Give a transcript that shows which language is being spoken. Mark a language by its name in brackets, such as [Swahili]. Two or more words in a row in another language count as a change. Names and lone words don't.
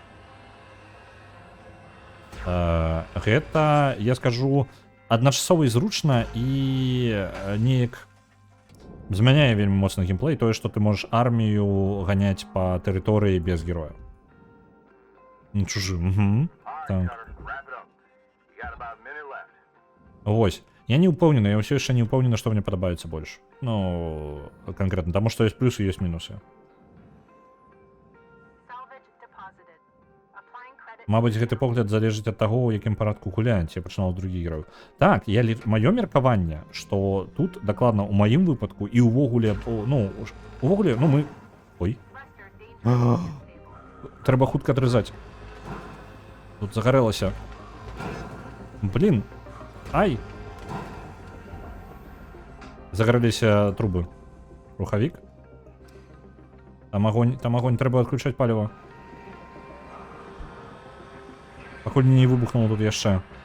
[Belarusian] Гэта, я скажу, адначасова і зручна і неяк змяняе вельмі моцны геймплей тое, што ты можаш армію ганяць па тэрыторыі без героя. Ну, чужы, так. Вось. Я не ўпэўнены, я ўсё яшчэ не ўпэўнены, што мне падабаецца больш. Ну, канкрэтна, таму што ёсць плюсы, ёсць мінусы. [English] Salvage deposited. Applying credit. [Belarusian] Мабыць, гэты погляд залежыць ад таго, у якім парадку гуляць, я пачынаў з другіх герояў. Так, маё меркаванне, што тут дакладна ў маім выпадку і ўвогуле, увогуле, мы... Ой. [English] Thruster danger stable. [Belarusian] Трэба хутка адрызаць. Тут загарэлася. Блін. Ай. Загарэліся трубы. Рухавік. Там агонь, трэба адключаць паліва. Пакуль не выбухнуло тут яшчэ.